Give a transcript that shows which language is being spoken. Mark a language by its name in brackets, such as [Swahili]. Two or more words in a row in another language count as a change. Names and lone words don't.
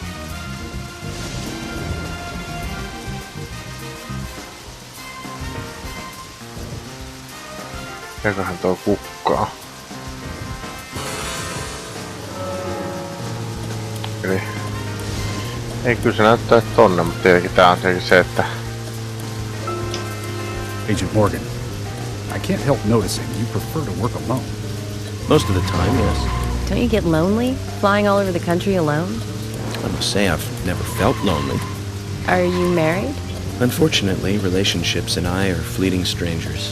[Finnish] Mikäköhän tuo kukkaa? Eli ei kyllä se näyttää tonne, mutta tietenkin tää on tietenkin se, että [English] Agent Morgan, I can't help noticing you prefer to work alone. Most of the time, yes. Don't you get lonely, flying all over the country alone? I must say I've never felt lonely. Are you married? Unfortunately, relationships and I are fleeting strangers.